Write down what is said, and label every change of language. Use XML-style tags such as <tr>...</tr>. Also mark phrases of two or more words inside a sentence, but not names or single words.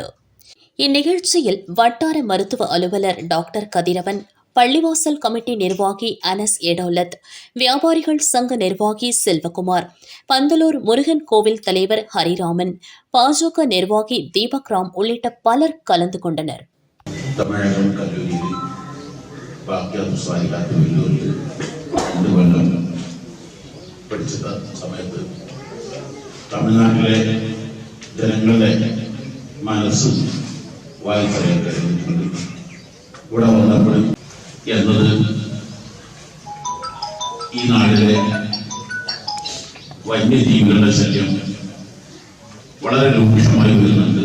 <ta>இந்நிகழ்ச்சியில் வட்டார மருத்துவ அலுவலர் டாக்டர் கதிரவன், பள்ளிவாசல் கமிட்டி நிர்வாகி அனஸ் எடோலத், வியாபாரிகள் சங்க நிர்வாகி செல்வகுமார், பந்தலூர் முருகன் கோவில் தலைவர் ஹரிராமன், பாஜக நிர்வாகி தீபக் ராம் உள்ளிட்ட பலர் கலந்து கொண்டனர். தமிழகம் கல்லூரியில் பாக்கியாத்து கல்லூரியில் 2 வருடம்</ta> <ml>പഠിച്ച സമയത്ത് തമിഴ്നാട്ടിലെ ജനങ്ങളുടെ മനസ്സും വായിച്ചറിയാൻ കഴിഞ്ഞിട്ടുണ്ട്. ഇവിടെ വന്നപ്പോൾ എന്നത് ഈ നാട്ടിലെ വന്യജീവികളുടെ ശല്യം വളരെ രൂക്ഷമായി വരുന്നുണ്ട്.</ml>